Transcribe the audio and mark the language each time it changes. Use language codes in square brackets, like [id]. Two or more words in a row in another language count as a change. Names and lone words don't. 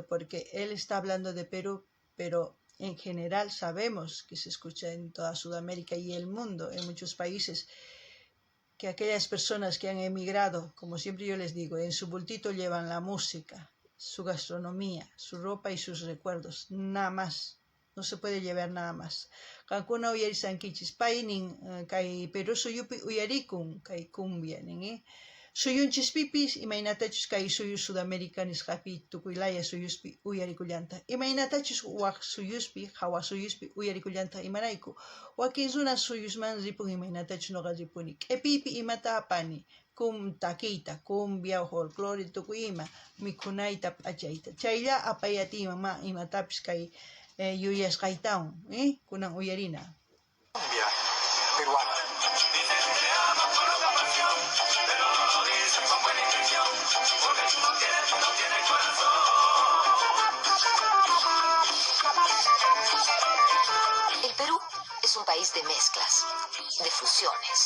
[es] Porque él está hablando de Perú, pero en general sabemos que se escucha en toda Sudamérica y el mundo, en muchos países, que aquellas personas que han emigrado, como siempre yo les digo, en su bultito llevan la música, su gastronomía, su ropa y sus recuerdos, nada más. No se puede llevar nada más. [qu] Qankuna uyarisankichis painin kay Perú suyupi uyarikun kay cumbia nin suyunchispipis imaynatachus kay suyu Sudamérica nisqapi tukuylaya suyuspi uyarikullanta. Imaynatachus waq suyuspi, hawa suyuspi uyarikullanta imarayku. Wakin runa suyusman ripun imaynatachus noqa ripuni. Q'ipipi imata apani, takiyta, cumbia, folclore, tukuy ima, mikhunayta p'achayta. Chaylla apayatima imatapis kay Yuyas Gaitán, Kunan Uyarina. [es] Cumbia peruana. El Perú es un país de mezclas, de fusiones.